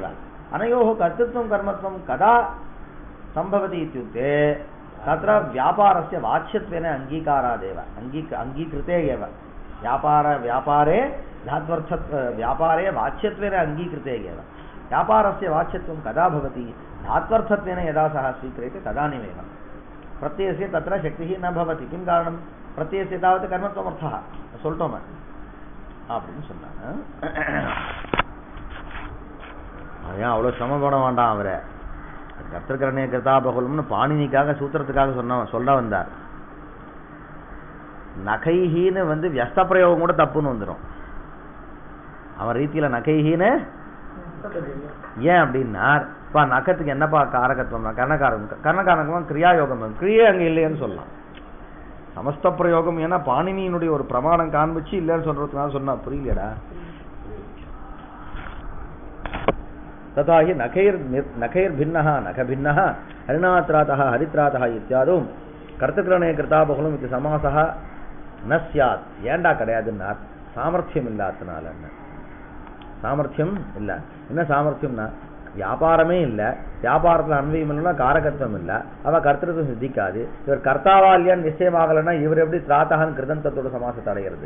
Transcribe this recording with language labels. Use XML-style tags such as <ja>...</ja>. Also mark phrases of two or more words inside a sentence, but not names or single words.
<sa>अनयोः कर्तृत्वं कर्मत्वं कदा सम्भवति इत्युक्ते तत्र व्यापारस्य वाच्यत्वेन अङ्गीकारादेव, अङ्गीकृते एव। व्यापारे व्यापारे वाच्यत्वेन अङ्गीकृते एव। व्यापारस्य वाच्यत्वं कदा भवति? धात्वर्थत्वेन यदा सः स्वीक्रियते तदानीमेव। प्रत्ययस्य तत्र शक्तिः न भवति। किं कारणं? प्रत्ययस्य तावत् कर्मत्वमर्थः</sa> <ta>சொல்லிட்டோம் அப்படின்னு சொன்னாங்க. அதான் அவ்வளோ சிரமம் போட வேண்டாம். அவரை கர்த்தர்கரணிய கிருதாபகுலம்னு பாணினிக்காக சூத்திரத்துக்காக சொல்ல வந்தார். நகைஹீன்னு வந்து வியஸ்த பிரயோகம் கூட தப்புன்னு வந்துடும் அவன் ரீதியில். நகைஹீன்னு ஏன் அப்படின்னார், இப்போ நகத்துக்கு என்னப்பா காரகத்துவம்னா கர்ணகாரகம் கிரியாயோகம், கிரியே அங்கே இல்லைன்னு சொல்லலாம். சமஸ்த பிரயோகம் ஏன்னா பாணினியினுடைய ஒரு பிரமாணம் காண்பிச்சு இல்லைன்னு சொல்றதுனால சொன்னா புரியலடா.</ta> <sa>तथाहि नखैर्भिन्नः नखभिन्नः हरिणात्रातः हरित्रातः इत्यादुம் कर्तृकरणे कृताबहुलम् इति समासः न स्यात्.</sa> <ta>ஏண்டா கிடையாதுன்னா சாமர்த்தியம் இல்லாதனால. சாமர்த்தியம் இல்லை. என்ன சாமர்த்தியம்னா வியாபாரமே இல்லை, வியாபாரத்தில் அன்வயம் இல்லைன்னா காரகத்துவம் இல்லை, அவள் கர்த்தத்துவம் சித்திக்காது. இவர் கர்த்தாவா இல்லையான்னு நிச்சயமாகலைன்னா இவர் எப்படி திராத்தகன் கிருதந்தத்தோட சமாசத்தை அடைகிறது?</ta>